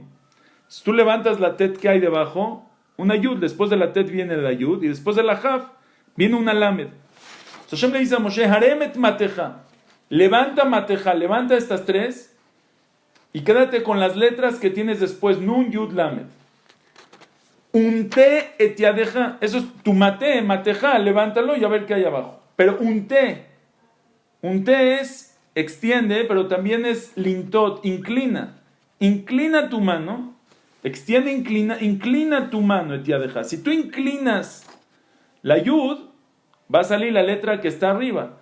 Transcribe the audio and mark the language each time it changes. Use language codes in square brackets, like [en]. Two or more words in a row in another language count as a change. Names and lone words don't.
[es] Si tú levantas la tet, ¿qué hay debajo? Una yud. Después de la tet viene la yud y después de la jaf viene una lamed. Entonces Hashem le dice a Moshe, [he] הרם את מטך, [es] levanta mateja, levanta estas tres y quédate con las letras que tienes después, nun, yud, lamed. [he] ונטה את ידך, [es] eso es tu mateja, levántalo y a ver qué hay abajo. Pero unte es extiende, pero también es lintot, inclina tu mano, extiende, inclina tu mano, [he] את ידך. [es] Si tú inclinas La Yud va a salir la letra que está arriba.